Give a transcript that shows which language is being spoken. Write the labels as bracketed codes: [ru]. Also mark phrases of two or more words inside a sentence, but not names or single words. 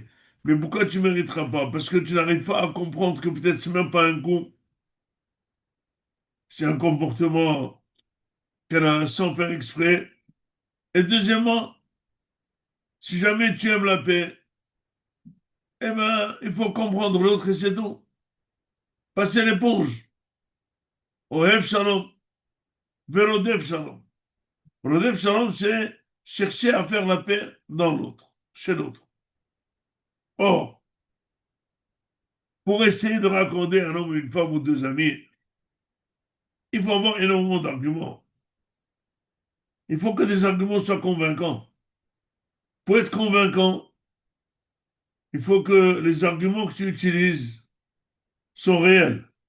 [fr] Mais pourquoi tu ne mériteras pas? Parce que tu n'arrives pas à comprendre que peut-être c'est même pas un coup, c'est un comportement qu'elle a sans faire exprès. Et deuxièmement, si jamais tu aimes la paix, eh ben, il faut comprendre l'autre et c'est tout. Passer l'éponge. [he] אוהב שלום ורודף שלום. רודף שלום, [fr] c'est chercher à faire la paix dans l'autre, chez l'autre. Or, pour essayer de raccorder un homme, une femme ou deux amis, il faut avoir énormément d'arguments. Il faut que des arguments soient convaincants. Pour être convaincant, il faut que les arguments que tu utilises sont réels.